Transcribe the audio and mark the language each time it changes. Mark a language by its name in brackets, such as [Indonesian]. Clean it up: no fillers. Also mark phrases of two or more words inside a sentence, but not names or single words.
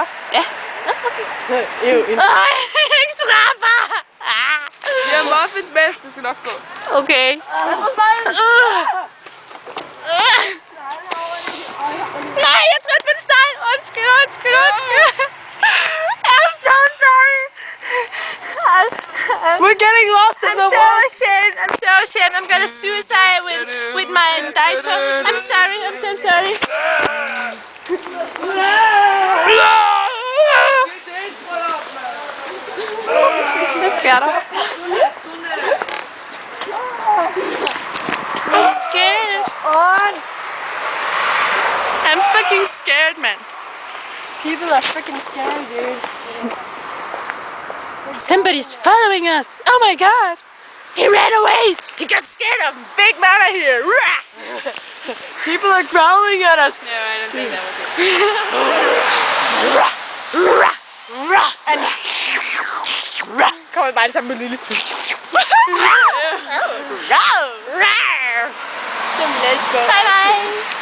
[Danish] Ja. Ej, ikke trapper! Vi har muffins med, det skal nok gå. Okay. Nej, jeg trådte på en snegl. Undskyld. [English] I'm so sorry. We're getting lost in the water. I'm so ashamed. I'm gonna suicide with my Daito. I'm so sorry. [Danish] Hvad sker der? [English] I'm scared. I'm fucking scared, man. People are freaking scary, dude. Somebody's following us. Oh my god. He ran away. He got scared of Big Mama here. People are growling at us. No, I don't think that was it. [Danish] Kommer bare sammen med Lille. [English] Some lesbo. Bye bye.